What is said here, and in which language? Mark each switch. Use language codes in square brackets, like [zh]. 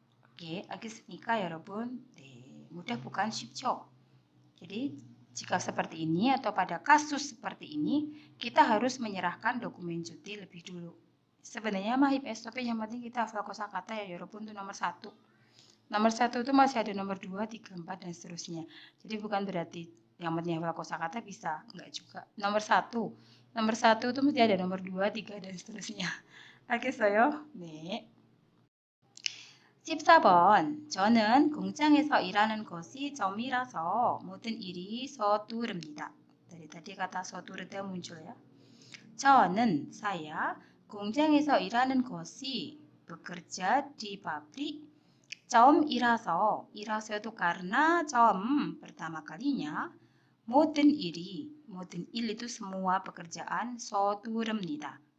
[ko] Oke, 알겠습니까, 여러분? [id] 네, mudah bukan [ko] 쉽죠? [id] Jadi, jika seperti ini atau pada kasus seperti ini, kita harus menyerahkan dokumen cuti lebih dulu. Sebenarnya mah SOP yang penting kita hafal kosakata ya, [ko] 여러분, [id] itu nomor 1. Nomor 1 itu masih ada nomor 2, 3, 4, dan seterusnya. Jadi bukan berarti yang penting hafal kosakata bisa. Enggak juga. Nomor 1 itu mesti ada nomor 2, 3, dan seterusnya. [ko] 알겠어요? 네. 14번. 저는 공장에서 일하는 것이 점이라서 모든 일이 서두릅니다. [id] Dari tadi kata 서두르다 muncul ya. [ko] 저는 [id] saya [ko] 공장에서 일하는 것이 [id] bekerja di pabrik. [ko] 처음이라서 [id] itu karena 처음 pertama kalinya. [ko] 모든 일 [id] itu semua pekerjaan [ko] 서두릅니다.